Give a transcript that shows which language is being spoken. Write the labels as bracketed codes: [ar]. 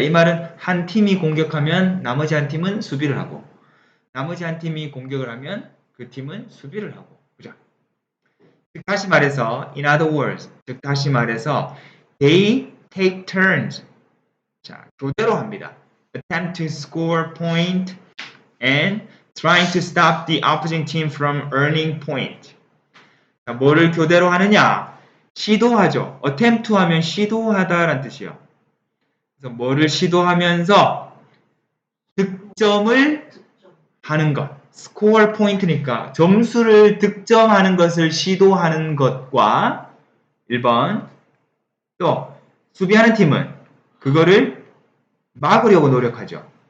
[ko] 이 말은 한 팀이 공격하면 나머지 한 팀은 수비를 하고 나머지 한 팀이 공격을 하면 그 팀은 수비를 하고 그죠? 즉 다시 말해서 [en] in other words, [ko] 즉 다시 말해서 [en] they take turns. [ko] 자, 교대로 합니다. [en] attempt to score point and trying to stop the opposing team from earning point. [ko] 자, 뭐를 교대로 하느냐? 시도하죠. attempt to 하면 시도하다라는 뜻이요. 그래서 뭐를 시도하면서 득점을 하는 것. score point니까 점수를 득점하는 것을 시도하는 것과 1번 또 수비하는 팀은 그거를 막으려고 노력하죠.